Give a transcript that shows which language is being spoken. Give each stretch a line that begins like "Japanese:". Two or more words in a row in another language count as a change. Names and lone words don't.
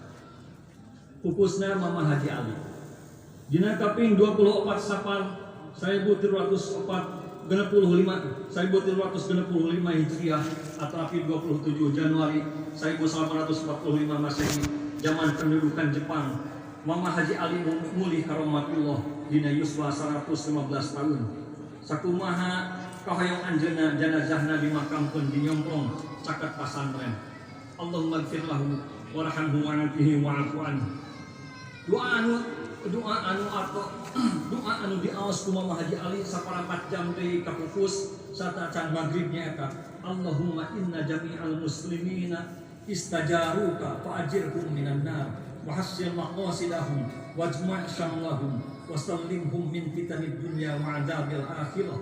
Sundanese: Pupusna Mama Haji Ali. Dina kaping 24 Sapar 1345 Hijriah atau 27 Januari 1845 Masehi zaman pendudukan Jepang. Mama Haji Ali mulih karomatullah dina yuswa 115 tahun. Sakumaha kahoyong anjeunna jenazahna dimakamkeun di Nyongklong caket pasantren.
Arabic: اللهم اغفر له وارحمه وعافه واعف عنه.
Sundanese: Doa anu diaos ku Mama Haji Ali saparapat jam deui kapupus sarta can magribnya eta.
Arabic: اللهم إن جميع المسلمين استجاروك فأجرهم من النار وحصل مقاصدهم واجمع شملهم وسلمهم من فتن الدنيا وعذاب الآخرة.